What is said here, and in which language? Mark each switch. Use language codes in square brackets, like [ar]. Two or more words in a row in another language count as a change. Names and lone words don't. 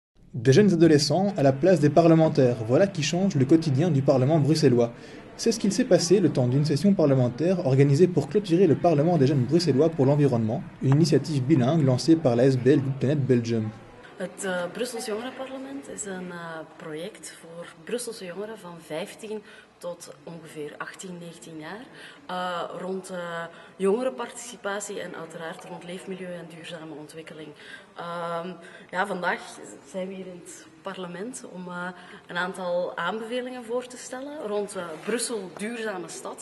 [fr] Des jeunes adolescents à la place des parlementaires, voilà qui change le quotidien du Parlement bruxellois. C'est ce qu'il s'est passé le temps d'une session parlementaire organisée pour clôturer le Parlement des jeunes bruxellois pour l'environnement, une initiative bilingue lancée par la SBL Good Planet Belgium. [nl] Het Brussels Jongerenparlement is een project voor Brusselse jongeren van 15 tot ongeveer 18, 19 jaar. Rond jongerenparticipatie en uiteraard rond leefmilieu en duurzame ontwikkeling. Vandaag zijn we hier in het parlement om een aantal aanbevelingen voor te stellen rond Brussel duurzame stad.